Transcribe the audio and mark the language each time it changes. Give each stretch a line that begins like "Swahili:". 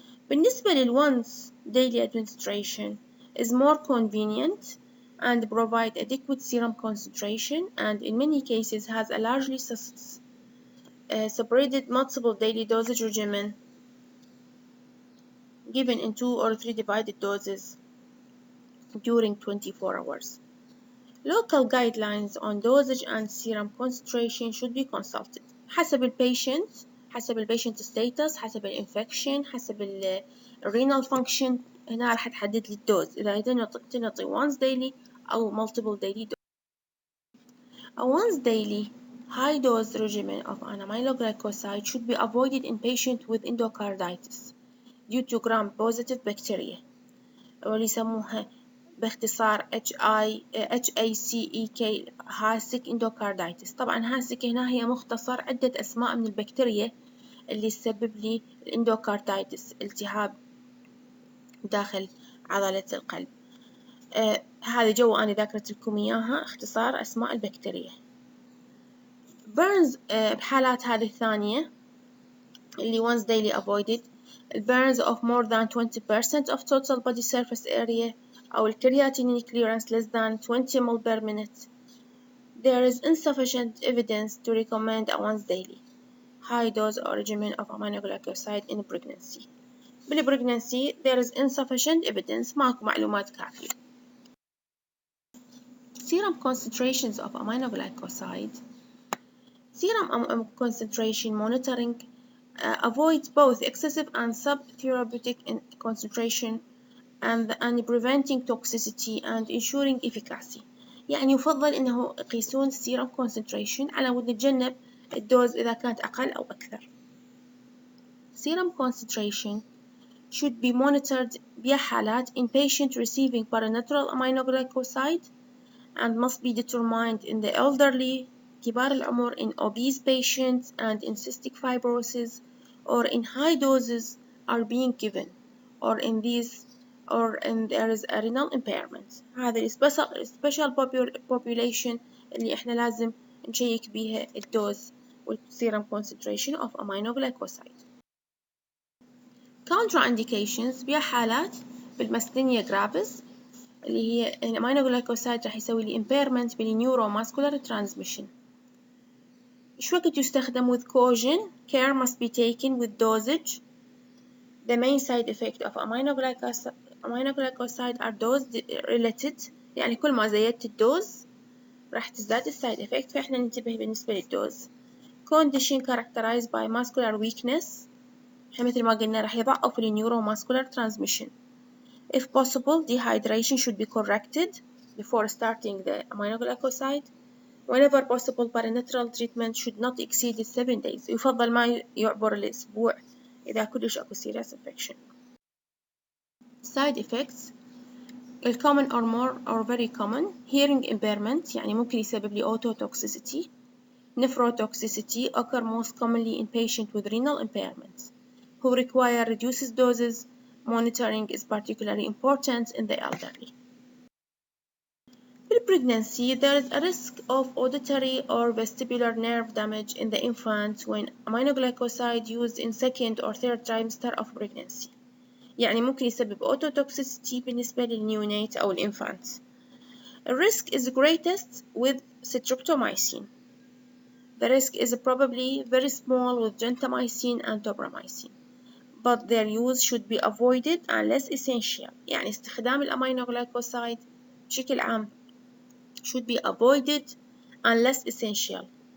English: بالنسبة once daily administration is more convenient and provide adequate serum concentration, and in many cases has a largely separated multiple daily dosage regimen given in 2 or 3 divided doses during 24 hours. Local guidelines on dosage and serum concentration should be consulted
Arabic: حسب البيشنت status، حسب الانفكشن، حسب
English: renal function.
Arabic: هنا راح تحدد لي الدوز إذا تنطي once daily أو
English: multiple daily dose. A once daily high dose regimen of an aminoglycoside should be avoided in patients with endocarditis due to gram-positive bacteria
Arabic: واللي يسموها باختصار
English: HACEK HACEK endocarditis.
Arabic: طبعا هاسك هنا هي مختصر عدة أسماء من البكتيريا اللي تسبب لي الاندوكاردايتس، التهاب داخل عضلة القلب. هذه جو أنا ذاكرت لكم إياها اختصار أسماء البكتيريا.
English: burns
Arabic: بحالات هذه الثانية اللي
English: once daily avoided burns of more than 20% of total body surface area أو creatinine clearance less than 20 ml per minute. There is insufficient evidence to recommend a once daily high dose or regimen of aminoglycoside in pregnancy. بالpregnancy there is insufficient evidence،
Arabic: ماكو معلومات كافية.
English: Serum concentrations of aminoglycoside. Serum concentration monitoring avoids both excessive and subtherapeutic concentration and preventing toxicity and ensuring efficacy.
Arabic: يعني يفضل إنه يقيسون serum concentration على مود نتجنب الدوز إذا كانت أقل أو أكثر.
English: Serum concentration should be monitored بحالات in patient receiving parenteral aminoglycoside and must be determined in the elderly
Arabic: كبار العمر,
English: in obese patients and in cystic fibrosis, or in high doses are being given, or in there is a renal impairment.
Arabic: هذا special population اللي احنا لازم نشيك بيها الدوز والserum concentration of aminoglycoside. Contraindications بها حالات بالماستينيا gravis اللي هي الامينوغلايكوسايد راح يسوي لي impairment بالنيوروماسكولار transmission. إيش وقت يستخدم
English: with caution. Care must be taken with dosage. The main side effect of aminoglycoside are dose related،
Arabic: يعني كل ما زيدت الدوز راح تزداد السايد effect، فإحنا ننتبه بالنسبة للدوز.
English: Condition characterized by muscular weakness،
Arabic: مثل ما قلنا راح يضعف النيوروماسكولار
English: transmission. If possible, dehydration should be corrected before starting the aminoglycoside. Whenever possible, parenteral treatment should not exceed 7 days.
Arabic: يفضل ما يعبر الأسبوع إذا كلش أكو serious infection.
English: Side effects common or more or very common. Hearing impairment
Arabic: يعني ممكن يسبب لي ototoxicity.
English: Nephrotoxicity occur most commonly in patients with renal impairment who require reduced doses. Monitoring is particularly important in the elderly. In pregnancy, there is a risk of auditory or vestibular nerve damage in the infant when aminoglycoside used in second or third trimester of pregnancy.
Arabic: يعني ممكن يسبب ototoxicity بالنسبة للنيونات أو الإنفانت.
English: The risk is greatest with Streptomycin. The risk is probably very small with Gentamicin and Tobramycin, but their use should be avoided unless essential.
Arabic: يعني استخدام الأمينوغلايكوسايد بشكل عام
English: should be avoided unless essential.